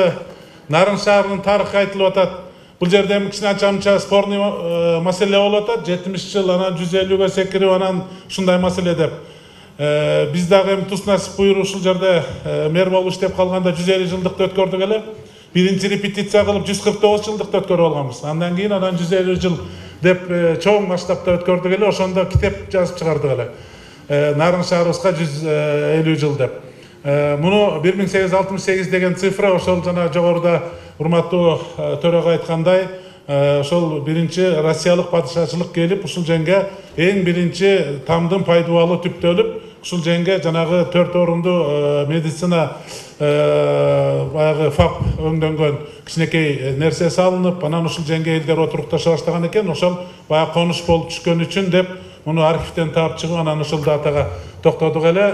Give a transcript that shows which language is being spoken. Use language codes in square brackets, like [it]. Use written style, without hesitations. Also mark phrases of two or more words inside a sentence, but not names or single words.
[ky] Нарын шаарынын тарыхы айтылып атат. Бул жерде кичине спорный маселе болуп атат. 70 жыл, анан 150-ге секирип, анан ушундай маселе деп. Биз дагы эми тус насип буюруп ушул жерде мэр болуп иштеп калганда 150 жылдыкты өткөрдүк эле. биринчи репетиция кылып 149 жылдыкты өткөрүп алганбыз. Андан кийин анан 150 жыл деп чоң масштабта өткөрдүк эле, ошондо китеп жазып чыгардык эле. Нарын шаарыбызга 150 жыл деп. Муну 1868 деген цифра ошол жана жогоруда урматтуу төрага айткандай, ошол биринчи Россиялык падышачылык келип, ушул жерге эң биринчи тамдын пайдубалы түптөлүп, ушул жерге жанагы 4 орунду медицина баягы фап өңдөнгөн кичинекей нерсе салынып, анан ушул жерге элдер отурукташа баштаган экен, ошол баягы конуш болуп түшкөн үчүн деп муну архивден таап чыгып, анан ушул датага токтодук эле.